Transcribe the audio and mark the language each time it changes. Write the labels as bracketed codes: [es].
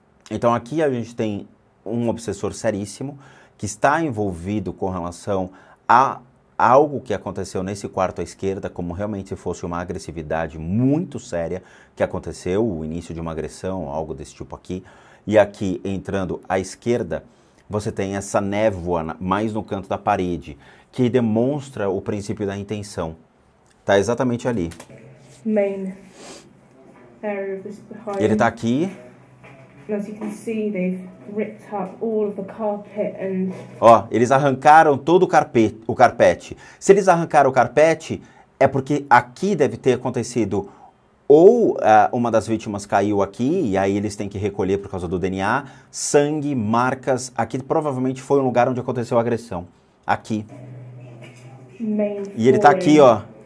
[pt] Então aqui a gente tem um obsessor seríssimo que está envolvido com relação a algo que aconteceu nesse quarto à esquerda, como realmente se fosse uma agressividade muito séria que aconteceu, o início de uma agressão, algo desse tipo aqui. E aqui, entrando à esquerda, você tem essa névoa mais no canto da parede, que demonstra o princípio da intenção. Está exatamente ali. [en] Main area of this behind. [pt] Ele está aqui. [en] As you can see, they've ripped up all of the carpet and... [pt] Ó, eles arrancaram todo o carpete. Se eles arrancaram o carpete, é porque aqui deve ter acontecido ou uma das vítimas caiu aqui, e aí eles têm que recolher por causa do DNA, sangue, marcas. Aqui provavelmente foi um lugar onde aconteceu a agressão. Aqui. E ele tá aqui, ó.